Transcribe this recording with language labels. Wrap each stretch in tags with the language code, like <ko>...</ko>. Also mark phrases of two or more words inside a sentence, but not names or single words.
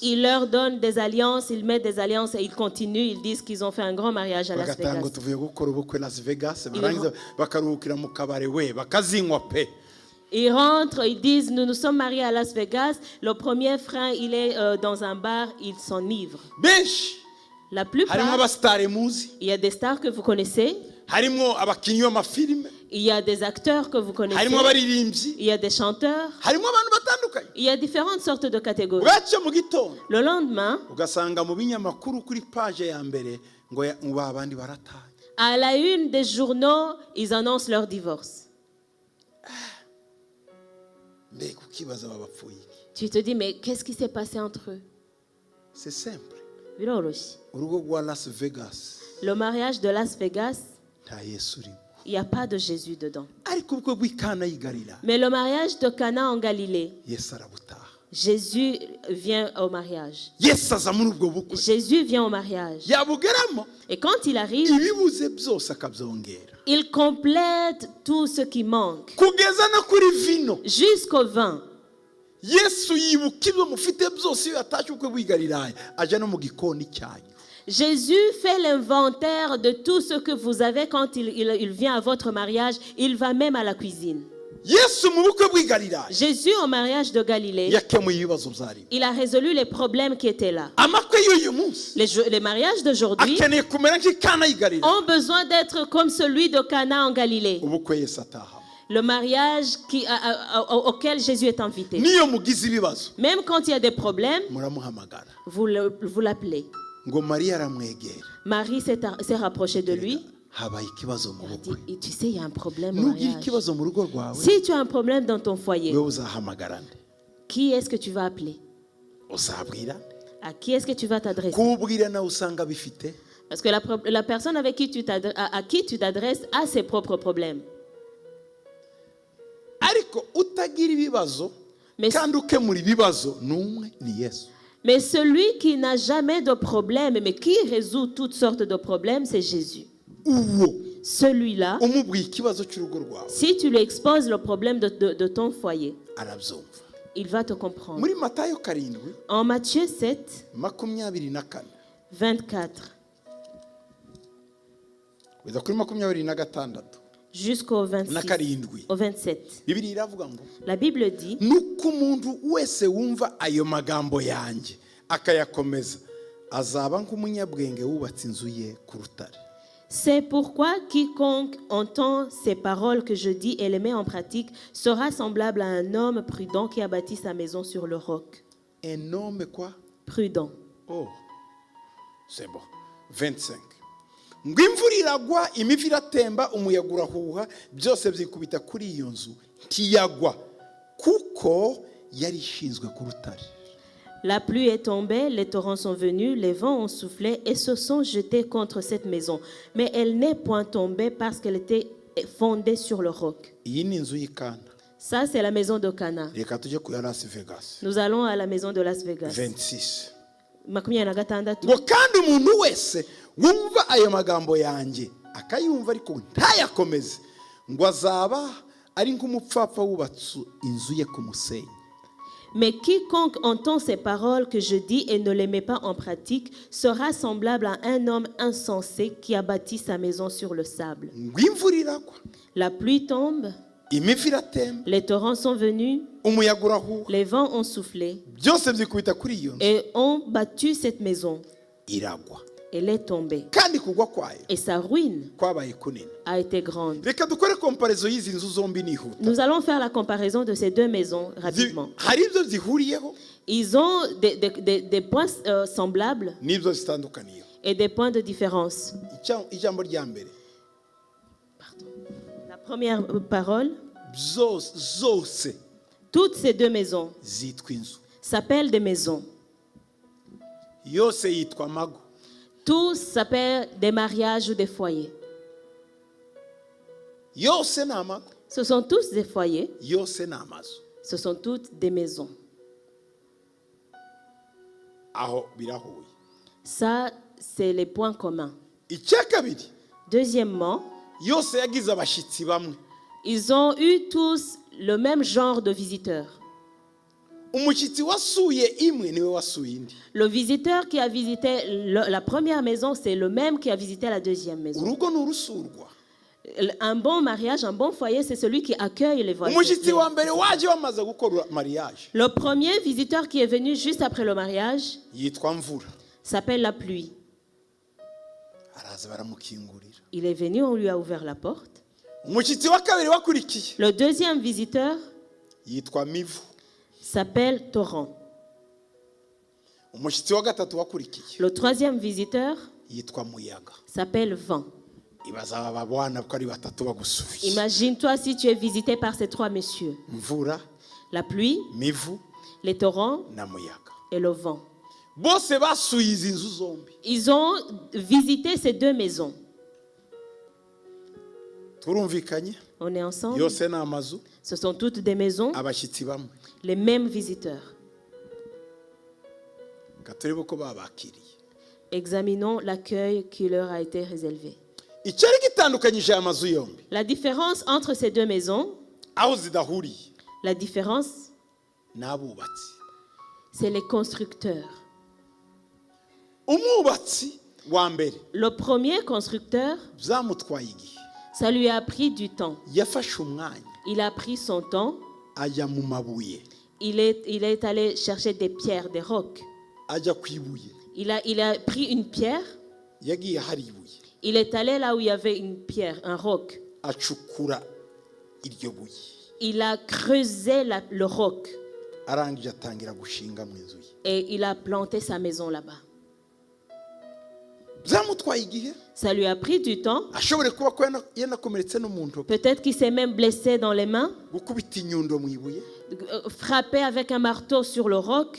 <fr>il leur donne des alliances, ils mettent des alliances et ils continuent, ils disent qu'ils ont fait un grand mariage à Las</fr> <rw>bagatanga</rw> <fr>Vegas.</fr> <rw>tuvuye gukora ubukwe Las Vegas barangiza bakaruhukira mu kabare we bakazinywa pe.</rw> <fr>Ils rentrent, ils disent nous nous sommes mariés à Las Vegas. Le premier frère, il est dans un bar, il s'enivre.</fr> <rw>Benshi</rw> <fr>La</fr> <rw>harimo</rw> <fr>plupart,</fr> <rw>abasitari muzi,</rw> <fr>il y a des stars que vous connaissez,</fr> <rw>harimo abakinnyi b'amafilime,</rw> <fr>il y a des acteurs que vous connaissez,</fr> <rw>harimo abaririmbyi,</rw> <fr>il y a des chanteurs,</fr> <rw>harimo abantu batandukanye.</rw> <fr>il y a différentes sortes de catégories.</fr> <rw>Bwacyo mu gitondo</rw> <fr>Le lendemain,</fr> <rw>ugasanga mu binyamakuru kuri page ya mbere ngo abandi barataye.</rw> <fr>à la une des journaux, ils annoncent leur divorce.</fr> <rw>Mbega ukibaza babapfuye.</rw> <fr>Tu te dis, mais qu'est-ce qui s'est passé entre eux? C'est simple.</fr> <rw>Biroroshye. Urugo rwa Las Vegas</rw> <fr>Le mariage de Las Vegas,</fr> <rw>nta Yesu urimo.</rw> <fr>il n'y a pas de Jésus dedans.</fr> <rw>Ariko ubukwe bw'Ikana y'i Galilaya</rw> <fr>Mais le mariage de Cana en Galilée,</fr> <rw>Yesu arabutaha.</rw> <fr>Jésus vient au mariage.</fr> <rw>Yesu aza muri ubwo bukwe</rw> <fr>Jésus vient au mariage.</fr> <rw>yabugeramo</rw> <fr>Et quand il arrive,</fr> <rw>ibibuze byose akabyongera</rw> <fr>il complète tout ce qui manque.</fr> <rw>kugeza no kuri vino.</rw> <fr>Jusqu'au vin.</fr> <rw>Yesu yibuka ibyo mufite byose iyo yatashye ubukwe bw'i Galilaya aja no mu gikoni cyanyu.</rw> <fr>Jésus fait l'inventaire de tout ce que vous avez quand il vient à votre mariage. Il va même à la cuisine.</fr> <rw>Yesu mu bukwe bw'i Galilaya</rw> <fr>Jésus au mariage de Galilée,</fr> <rw>yakemuye ibibazo byari.</rw> <fr>il a résolu les problèmes qui étaient là.</fr> <rw>Amakwe y'uyu munsi</rw> <fr>Les mariages d'aujourd'hui</fr> <rw>akeneye kumera nk'Ikana y'i Galilaya.</rw> <fr>ont besoin d'être comme celui de Cana en Galilée.</fr> <rw>Ubukwe Yesu atahamo.</rw> <fr>Le mariage auquel Jésus est invité.</fr> <rw>Niyo mugize ibibazo</rw> <fr>Même quand il y a des problèmes,</fr> <rw>muramuhamagara</rw> <fr>vous l'appelez.</fr> <rw>ngo Mariya aramwegera.</rw> <fr>Marie s'est rapprochée de lui.</fr> <rw>Habaye ikibazo mu</rw> <fr>Elle a</fr> <rw>bukwe.</rw> <fr>dit, tu sais, il y a un problème au</fr> <rw>Nugira</rw> <fr>mariage.</fr> <rw>ikibazo mu rugo rwawe</rw> <fr>Si tu as un problème dans ton foyer,</fr> <rw>wewe uzahamagara nde?</rw> <fr>qui est-ce que tu vas appeler?</fr> <rw>Uzabwira nde?</rw> <fr>À qui est-ce que tu vas t'adresser?</fr> <rw>Kubwira nawe usanga bifite.</rw> <fr>Parce que la personne avec qui à qui tu t'adresses a ses propres problèmes.</fr> <rw>Ariko utagira ibibazo</rw> <fr>Mais,</fr> <rw>kandi ukemura ibibazo n'umwe ni Yesu.</rw> <fr>mais celui qui n'a jamais de problème, mais qui résout toutes sortes de problèmes, c'est Jésus.</fr> <rw>Uwo</rw> <fr>Celui-là,</fr> <rw>umubwiye ikibazo cy'urugo rwawe</rw> <fr>si tu lui exposes le problème de ton foyer,</fr> <rw>arabyumva.</rw> <fr>il va te comprendre.</fr> <rw>Muri Matayo 7</rw> <fr>En Matthieu 7, 24 24</fr> <rw>kugeza kuri 26</rw> <fr>jusqu'au 26,</fr> <rw>na karindwi</rw> <fr>au 27,</fr> <rw>Bibiliya iravuga ngo</rw> <fr>la Bible dit,</fr> <rw>nuko umuntu wese wumva ayo magambo yanjye akayakomeza azaba nk'umunyabwenge wubatse inzu ye ku rutare.</rw> <fr>c'est pourquoi quiconque entend ces paroles que je dis et les met en pratique sera semblable à un homme prudent qui a bâti sa maison sur le roc. Un homme quoi? Prudent. Oh, c'est bon. 25.</fr> <rw>Ngo imvura iragwa, imivu iratemba, umuyaga urahuha, byose byikubita kuri iyo nzu ntiyagwa kuko yari ishinzwe ku rutare.</rw> <fr>La pluie est tombée, les torrents sont venus, les vents ont soufflé et se sont jetés contre cette maison. Mais elle n'est point tombée parce qu'elle était fondée sur le roc.</fr> <rw>Iyi ni inzu y'Ikana.</rw> <fr>Ça, c'est la maison de Cana.</fr> <rw>Reka tujye ku ya Las Vegas.</rw> <fr>Nous allons à la maison de Las Vegas. 26.</fr> <rw>Makumyabiri na gatandatu. Ngo kandi umuntu wese wumva ayo magambo yanjye akayumva ariko ntayakomeze ngo azaba ari nk'umupfapfa wubatse inzu ye ku musenyi.</rw> <fr>Mais quiconque entend ces paroles que je dis et ne les met pas en pratique sera semblable à un homme insensé qui a bâti sa maison sur le sable.</fr> <rw>Ngo imvura iragwa,</rw> <fr>La pluie tombe,</fr> <rw>imivu iratemba,</rw> <fr>les torrents sont venus,</fr> <rw>umuyaga urahuha,</rw> <fr>les vents ont soufflé</fr> <rw>byose byikubita kuri iyo nzu</rw> <fr>et ont battu cette maison.</fr> <rw>iragwa.</rw> <fr>Elle est tombée.</fr> <rw>Kandi kugwa kwayo</rw> <fr>Et sa ruine</fr> <rw>kwabaye kunini.</rw> <fr>a été grande.</fr> <rw>Reka dukore comparaison y'izi nzu zombi nihuta.</rw> <fr>Nous allons faire la comparaison de ces deux maisons rapidement.</fr> <rw>Hari ibyo zihuriyeho</rw> <fr>Ils ont des points semblables</fr> <rw>n'ibyo zitandukaniyeho.</rw> <fr>et des points de différence.</fr> <rw>Ijambo rya mbere</rw> <fr>La première parole,</fr> <rw>zose</rw> <fr>Toutes ces deux maisons</fr> <rw>zitwa inzu,</rw> <fr>s'appellent des maisons.</fr> <rw>yose yitwa amago.</rw> <fr>Tous s'appellent des mariages ou des foyers.</fr> <rw>Yose ni amago,</rw> <fr>Ce sont tous des foyers.</fr> <rw>yose ni amazu.</rw> <fr>Ce sont toutes des maisons.</fr> <rw>Aho birahuye.</rw> <fr>Ça, c'est les points communs.</fr> <rw>Icya kabiri,</rw> <fr>Deuxièmement,</fr> <rw>yose yagize abashyitsi bamwe.</rw> <fr>ils ont eu tous le même genre de visiteurs.</fr> <rw>Umushyitsi wasuye imwe niwe wasuye indi.</rw> <fr>Le visiteur qui a visité la première maison, c'est le même qui a visité la deuxième maison.</fr> <rw>Urugo ni urusurwa.</rw> <fr>Un bon mariage, un bon foyer, c'est celui qui accueille les</fr> <rw>Umushyitsi wa</rw> <fr>voisins.</fr> <rw>mbere waje wamaze gukora mariage</rw> <fr>Le premier visiteur qui est venu juste après le mariage</fr> <rw>yitwa Mvura.</rw> <fr>s'appelle la pluie.</fr> <rw>Araza baramukingurira.</rw> <fr>Il est venu, on lui a ouvert la porte.</fr> <rw>Umushyitsi wa kabiri wakurikiye</rw> <fr>Le deuxième visiteur</fr> <rw>yitwa Mivu.</rw> <fr>s'appelle Torrent.</fr> <rw>Umushyitsi wa gatatu wakurikiye</rw> <fr>Le troisième visiteur</fr> <rw>yitwa Muyaga.</rw> <fr>s'appelle Vent.</fr> <rw>Ibaza aba bana ko ari batatu bagusuye.</rw> <fr>Imagine-toi si tu es visité par ces trois messieurs.</fr> <rw>Mvura,</rw> <fr>La pluie,</fr> <rw>Mivu</rw> <fr>les torrents</fr> <rw>na Muyaga.</rw> <fr>et le vent.</fr> <rw>Bose basuye izi nzu zombi.</rw> <fr>Ils ont visité ces deux maisons.</fr> <rw>Turumvikanye?</rw> <fr>On est ensemble.</fr> <rw>Yose ni amazu,</rw> <fr>Ce sont toutes des maisons,</fr> <rw>abashyitsi bamwe.</rw> <fr>les mêmes visiteurs.</fr> <rw>Gaturebe ko babakiriye.</rw> <fr>Examinons l'accueil qui leur a été réservé.</fr> <rw>Icyari gitandukanyije aya mazu yombi,</rw> <fr>La différence entre ces deux maisons,</fr> <rw>aho zidahuriye,</rw> <fr>la différence,</fr> <rw>ni abubatsi.</rw> <fr>c'est les constructeurs.</fr> <rw>Umwubatsi wa mbere</rw> <fr>Le premier constructeur,</fr> <rw>byamutwaye igihe.</rw> <fr>ça lui a pris du temps.</fr> <rw>Yafashe umwanya</rw> <fr>Il a pris son temps.</fr> <rw>ajya mu mabuye,</rw> <fr>Il est allé chercher des pierres, des rocs.</fr> <rw>ajya ku ibuye.</rw> <fr>Il a pris une pierre.</fr> <rw>Yagiye hari ibuye,</rw> <fr>Il est allé là où il y avait une pierre, un roc.</fr> <rw>acukura iryo buye.</rw> <fr>Il a creusé le roc</fr> <rw>Arangije atangira gushinga mu inzu ye.</rw> <fr>et il a planté sa maison là-bas.</fr> <rw>Byamutwaye igihe,</rw> <fr>Ça lui a pris du temps.</fr> <rw>ashobore kuba ko yanakomeretse no mu ntoki.</rw> <fr>Peut-être qu'il s'est même blessé dans les mains,</fr> <rw>Gukubita inyundo mu ibuye,</rw> <fr>frappé avec un marteau sur le roc.</fr>